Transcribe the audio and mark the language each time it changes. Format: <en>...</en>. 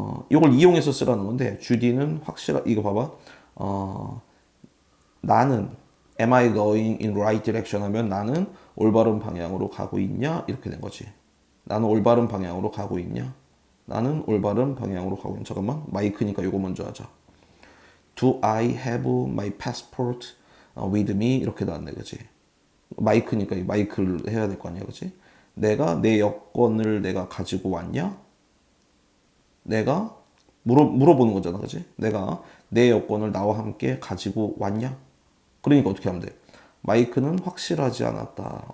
<ko>이걸 이용해서 쓰라는 건데 주디는 이거 봐봐. 나는</ko> <en>am I going in right direction</en> <ko>하면 나는 올바른 방향으로 가고 있냐 이렇게 된 거지. 나는 올바른 방향으로 가고 있냐? 나는 올바른 방향으로 가고 있냐? 잠깐만, 마이크니까 요거 먼저 하자.</ko> <en>Do I have my passport with me?</en> <ko>이렇게 나왔네, 그지? 마이크니까 이 마이크를 해야 될 거 아니야, 그지? 내가 내 여권을 내가 가지고 왔냐? 내가 물어보는 거잖아, 그지? 내가 내 여권을 나와 함께 가지고 왔냐? 그러니까 어떻게 하면 돼? 마이크는 확실하지 않았다.</ko>